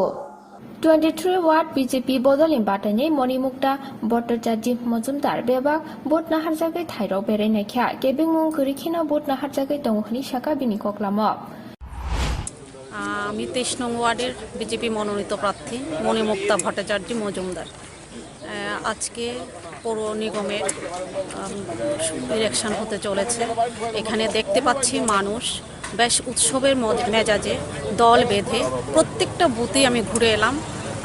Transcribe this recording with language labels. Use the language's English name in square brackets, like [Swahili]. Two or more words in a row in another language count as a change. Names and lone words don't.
[Kok Borok] 23 Watt BJP Bodolin Batane Monimukta Botajaji Mozumdar Bebak Bot na Hatjagai Thairo Berenakya, Kebe Munguri Kina Bot na Hatjagai Tonghni Shaka Binikoklamok. [Bangla] আমি 23 নং ওয়ার্ডের বিজেপি মনোনীত প্রার্থী মণিমুক্তা ভট্টাচার্য মজুমদার। আজকে পৌর নিগমের ইলেকশন হতে চলেছে। এখানে দেখতে পাচ্ছি মানুষ বেশ উৎসবের মেজাজে দল বেঁধে প্রত্যেকটা বুথে আমি ঘুরে এলাম।